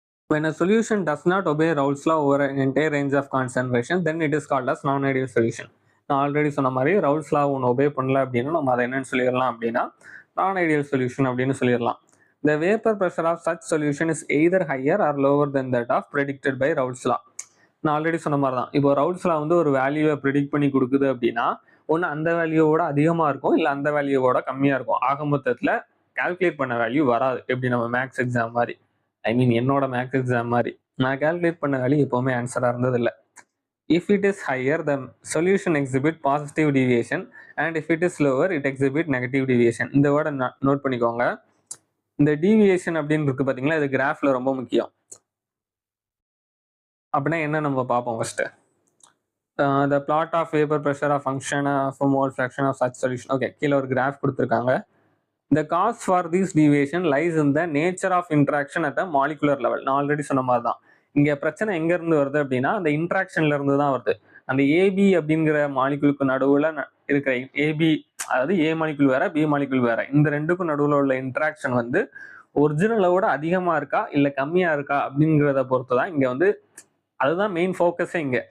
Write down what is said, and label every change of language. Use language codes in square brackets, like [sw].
[en] When a solution does not obey Raoult's law over an entire range of concentration, then it is called as non-ideal solution. [ta] நான் already சொன்ன மாதிரி ரவுல்ட்ஸ் லா ஒன்று obey பண்ணல அப்படின்னா நம்ம அதை என்னன்னு சொல்லிடலாம் அப்படின்னா நான் ஐடியல் சொல்யூஷன் அப்படின்னு சொல்லிடலாம். [en] The vapor pressure of such solution is either higher or lower than that of predicted by Raoult's law. [ta] நான் ஆல்ரெடி சொன்ன மாதிரி தான். இப்போ ரவுல்ட்ஸ் லா வந்து ஒரு வேல்யூவை ப்ரிடிக்ட் பண்ணி கொடுக்குது அப்படின்னா ஒன்று அந்த வேல்யூவோட அதிகமாக இருக்கும், இல்லை அந்த வேல்யூவோட கம்மியாக இருக்கும். ஆக மொத்தத்தில் கால்குலேட் பண்ண வேல்யூ வராது. எப்படி நம்ம மேக்ஸ் எக்ஸாம் மாதிரி. ஐ மீன் என்னோட மேக்ஸ் எக்ஸாம் மாதிரி நான் கால்குலேட் பண்ண வேல்யூ எப்போவுமே ஆன்சராக இருந்ததில்லை. [en] If it is higher, the solution exhibit positive deviation, and if it is lower, it exhibit negative deviation. [ta] இந்த வேர்டை நோட் பண்ணிக்கோங்க. இந்த டீவியேஷன் அப்படின்னு இருக்கு பார்த்தீங்களா, இது கிராஃப்ல ரொம்ப முக்கியம். அப்படின்னா என்ன நம்ம பார்ப்போம் first. [en] The plot of vapor pressure, a function of a mole fraction of such solution. [ta] Okay, கீழே ஒரு கிராஃப் கொடுத்துருக்காங்க. [en] The cause for this deviation lies in the nature of interaction at the molecular level. [ta] நான் already சொன்ன மாதிரி தான். இங்க பிரச்சனை எங்க இருந்து வருது அப்படின்னா அந்த இன்ட்ராக்ஷன்ல இருந்து தான் வருது. அந்த ஏபி அப்படிங்கிற மாலிகுலுக்கு நடுவுல இருக்கிற ஏபி, அதாவது ஏ மாலிகுல் வேற பி மாலிகுல் வேற, இந்த ரெண்டுக்கும் நடுவுல உள்ள இன்ட்ராக்ஷன் வந்து ஒரிஜினலோட அதிகமா இருக்கா இல்ல கம்மியா இருக்கா அப்படிங்கிறத பொறுத்து தான் இங்க வந்து, அதுதான் மெயின் ஃபோக்கஸே இங்க.